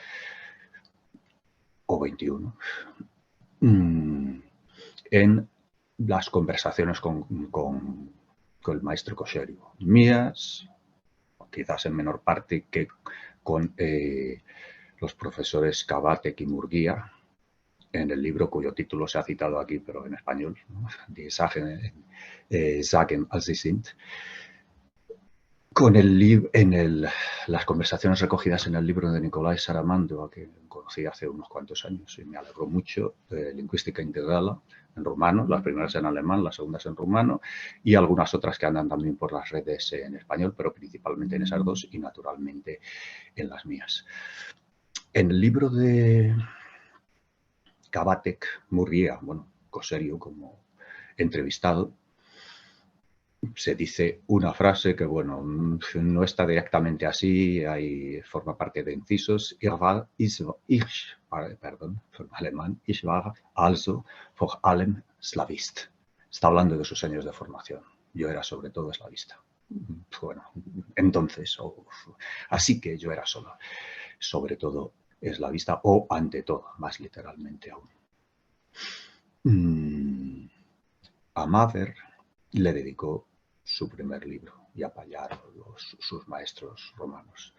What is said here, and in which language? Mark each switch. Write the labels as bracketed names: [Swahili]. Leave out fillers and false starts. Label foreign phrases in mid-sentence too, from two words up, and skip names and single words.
[Spanish] o 21, en las conversaciones con el maestro Kosheriu, mías, quizás en menor parte que con los profesores Kabatek y Murguía, en el libro cuyo título se ha citado aquí, pero en español, ¿no? [German] Die Sagen als sie sind. [Spanish] Con las conversaciones recogidas en el libro de Nicolai Saramando, a quien conocí hace unos cuantos años y me alegró mucho, Lingüística Integrala, en rumano, las primeras en alemán, las segundas en rumano, y algunas otras que andan también por las redes en español, pero principalmente en esas dos y naturalmente en las mías. En el libro de Kabatek, Murguía, bueno, Kosheriu como entrevistado, se dice una frase que, bueno, no está directamente así, forma parte de incisos. [German] Ich war also vor allem Slavist. [Spanish] Está hablando de sus años de formación. Yo era sobre todo eslavista. Bueno, entonces, así que yo era sobre todo eslavista, o ante todo, más literalmente aún. A Maver le dedicó su primer libro, y a Payaro, sus maestros romanos.